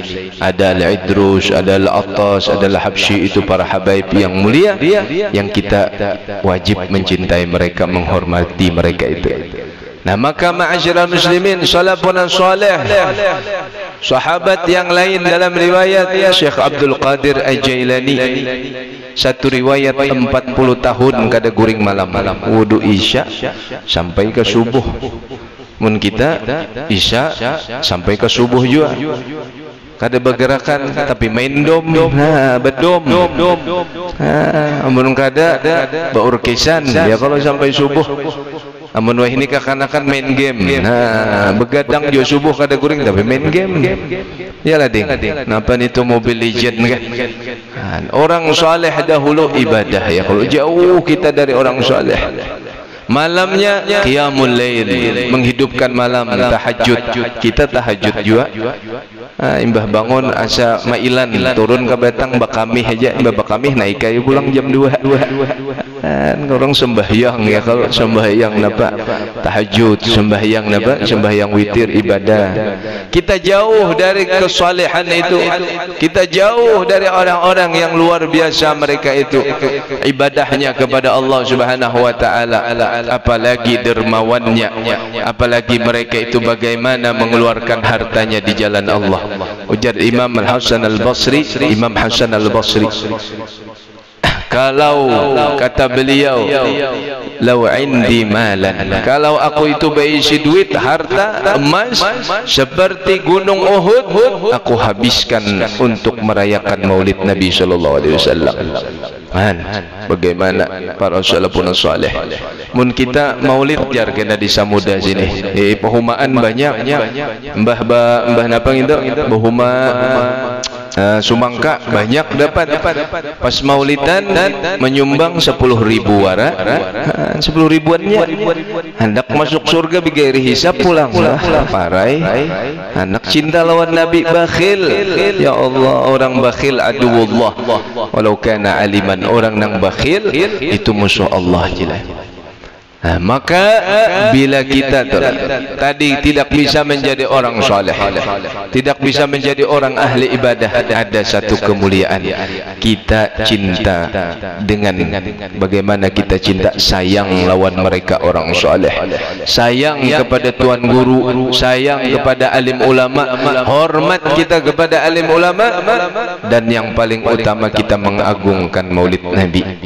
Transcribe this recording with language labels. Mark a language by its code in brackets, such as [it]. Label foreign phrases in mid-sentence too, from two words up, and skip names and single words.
[id] Ada Al-Idrus, ada Al-Attas, ada Al-Habsyi. Itu para habaib yang mulia yang kita wajib mencintai mereka, menghormati mereka itu. Nah, maka [ar] معاشر المسلمين, سلف صالح, [id] sahabat yang lain dalam riwayat Syekh Abdul Qadir Al-Jailani, satu riwayat 40 tahun [bjn] kada guring malam-malam, [id] wudu Isya sampai ke subuh. [bjn] Mun kita Isya sampai ke subuh juga kada bergerakan, tapi main dom, bedom. Amun kada beurkisan dia kalau sampai subuh. Amun wah ini kakanakan main game. Begadang jo subuh kada guring tapi main game. Yalah ding. Napa itu Mobile Legend kan? [id] Orang saleh dahulu ibadah ya. Kalau jauh kita dari orang saleh, malamnya [ar] قيام الليل, [id] menghidupkan malam, tahajud. Kita tahajud juga. [bjn] Imbah bangun asa mailan turun ke batang bakamih aja, imbah bakamih naik kayu pulang jam 2. [id] Orang sembahyang ya, kalau sembahyang napa tahajud, sembahyang napa sembahyang witir, ibadah. Kita jauh dari kesalehan itu, kita jauh dari orang-orang yang luar biasa mereka itu ibadahnya kepada Allah [ar] سبحانه وتعالى, [id] apalagi dermawannya, apalagi mereka itu bagaimana mengeluarkan hartanya di jalan Allah. Ujar Imam Al-Hasan Al-Basri, Imam Hasan Al-Basri, kalau kata beliau, [ar] لو عندي مالا, [id] kalau aku itu berisi duit, harta, emas seperti gunung Uhud, aku habiskan untuk merayakan maulid Nabi [ar] صلى الله عليه وسلم. [id] Bagaimana para [ar] سلف صالح. [bjn] Mun kita maulid jar kena di Samuda sini. Pehumaan banyak. Mbah napa itu? Bahuma Sumangka banyak dapat. Pas maulidan menyumbang 10.000 wara, 10 ribuannya hendak masuk surga [ar] بغير حساب [bjn] pulang lah. Parai anak cinta lawan Nabi bakhil. [ar] يا الله, [id] orang bakhil [ar] عدو الله ولو كان عالما. [bjn] Orang nang bakhil itu musuh Allah jelas. [id] Maka bila kita tadi tidak bisa menjadi orang saleh, tidak bisa menjadi orang ahli ibadah, ada satu kemuliaan. Kita cinta dengan bagaimana kita cinta sayang lawan mereka orang saleh, sayang kepada tuan guru, sayang kepada alim ulama, hormat kita kepada alim ulama, dan yang paling utama kita mengagungkan maulid Nabi.